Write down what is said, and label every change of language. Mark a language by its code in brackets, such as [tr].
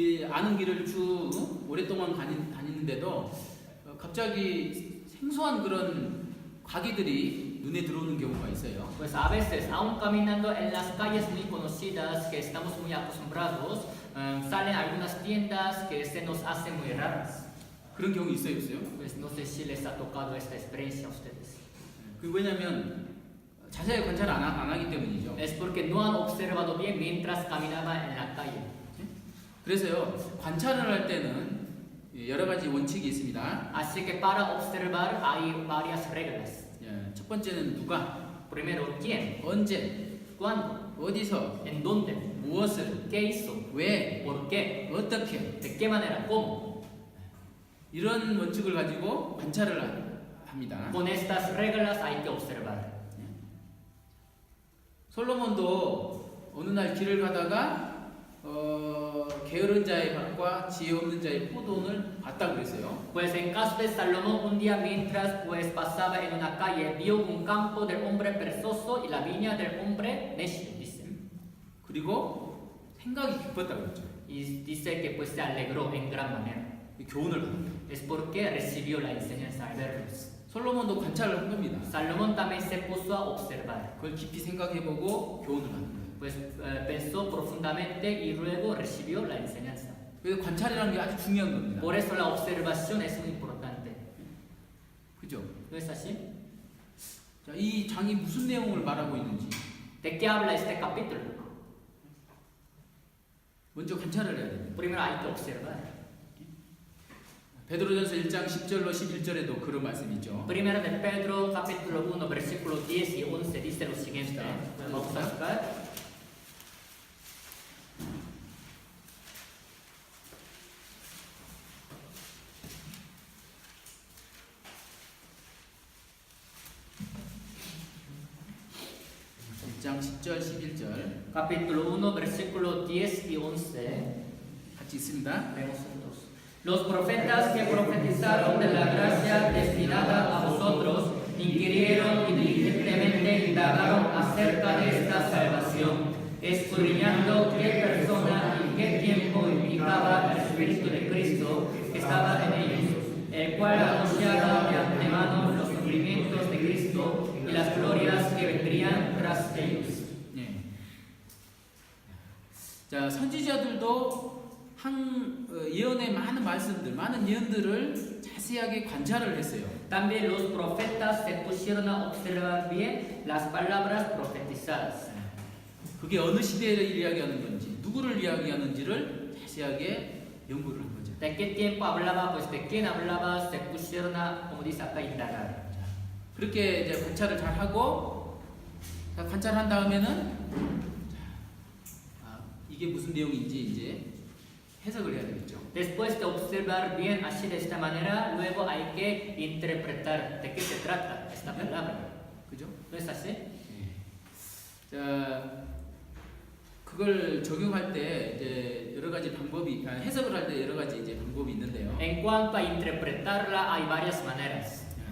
[ko] 아는 길을 쭉 오랫동안 다니는데도 갑자기 생소한 그런 과기들이 눈에 들어오는 경우가 있어요. [es] Pues a veces, aún caminando en las calles muy conocidas que estamos muy acostumbrados, salen algunas tiendas que se nos hacen muy raras. [ko] 그런 경우 있어요? [es] Pues no sé si les ha tocado esta experiencia a ustedes. [ko] 왜냐하면 자세히 관찰 안 하기 때문이죠. [es] Es porque no han observado bien mientras caminaban en la calle. [ko] 그래서요, 관찰을 할 때는 여러 가지 원칙이 있습니다. [es] Así que para observar hay varias reglas. [ko] 첫 번째는 누가, [es] Primero, quién, [ko] 언제, [es] cuándo, [ko] 어디서, [es] en dónde, [ko] 무엇을, [es] qué hizo, [ko] 왜, [es] por qué, [ko] 어떻게, [es] de qué manera, cómo. [ko] 이런 원칙을 가지고 관찰을 합니다. [es] Con estas reglas hay que observar. [ko] 솔로몬도 어느 날 길을 가다가 게으른 자의 밭과 지혜 없는 자의 포도원을 봤다 그랬어요. [es] Pues en caso de Salomón, un día mientras pues pasaba en una calle, vio un campo del hombre perezoso y la viña del hombre necio, dice. [ko] 그리고 생각이 깊었다 그랬죠. [es] Y dice que pues se alegró en gran manera. [ko] 교훈을 받았다. [es] Es porque recibió la enseñanza al verlos. [ko] 솔로몬도 관찰을 한 겁니다. [es] Salomón también se puso a observar. [ko] 그걸 깊이 생각해보고 교훈을 받는 거예요. [es] Pues pensó profundamente y luego recibió la enseñanza. [ko] 그래서 관찰이라는 게 아주 중요한 겁니다. [es] Por eso la observación es muy importante. [ko] 그죠? [es] ¿No es así? [ko] 자, 이 장이 무슨 내용을 말하고 있는지 [es] ¿De qué habla este capítulo? [ko] 먼저 관찰을 해야 됩니다. [es] Primero hay que observar. [ko] 베드로전서 1장 10절로 11절에도 그런 말씀이 있죠. [es] Primero de Pedro, capítulo 1, versículos 10 y 11 dice lo siguiente. Vamos a buscar. [ko] 장 10절 11절 [es] Capítulo 1, versículos 10 y 11. [ko] 같이 있습니다. [es] Leemos juntos. Los profetas que profetizaron de la gracia destinada a vosotros inquirieron y diligentemente indagaron acerca de esta salvación, escudriñando qué persona y qué tiempo indicaba el Espíritu de Cristo que estaba en ellos, el cual anunciaba de antemano los sufrimientos de Cristo y las glorias que vendrían tras ellos. [ko] 예. 자, 선지자들도 예언의 많은 말씀들, 많은 예언들을 자세하게 관찰을 했어요. [es] También los profetas se pusieron a observar bien las palabras profetizadas. [ko] 그게 어느 시대를 이야기하는 건지, 누구를 이야기하는지를 자세하게 연구를 한 거죠. [es] ¿De qué tiempo hablaba? Pues de quién hablaba, se pusieron a, como dice acá, indagar. [ko] 그렇게 이제 관찰을 잘 하고, 관찰한 다음에는 이게 무슨 내용인지 이제 해석을 해야 되겠죠. [es] Después de observar bien así de esta manera, luego hay que interpretar de qué se trata esta palabra. [ko] 그죠? [es] ¿No es así? [ko] 자, 그걸 적용할 때 이제 여러 가지 방법이, 해석을 할 때 여러 가지 이제 방법이 있는데요. [es] En cuanto a interpretarla, hay varias maneras.